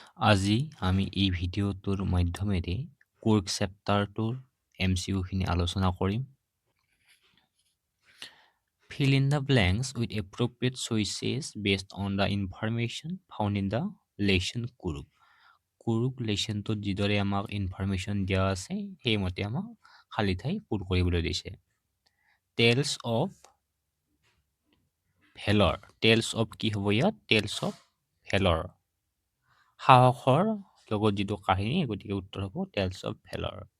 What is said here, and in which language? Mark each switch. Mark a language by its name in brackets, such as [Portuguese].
[Assamese] আজি আমি এই ভিডিঅ'টোৰ মাধ্যমেৰে কোৰ্ক চেপ্টাৰটোৰ MCQ খিনি আলোচনা কৰিম। [English] Fill in the blanks with appropriate choices based on the information found in the lesson কোৰ্ক। [Assamese] কোৰ্ক লেচনটোত যিদৰে আমাক ইনফৰমেশ্যন দিয়া আছে সেইমতে আমাক খালী ঠাই পূৰ কৰিবলৈ দিছে। [English] Tales of valour. [Assamese] টেলছ অফ কি হ'ব ইয়াত? [English] Tales of valour. [Assamese] সাহসৰ লগত যিটো কাহিনী, গতিকে উত্তৰ হ'ব টেলছ অফ ভেলৰ।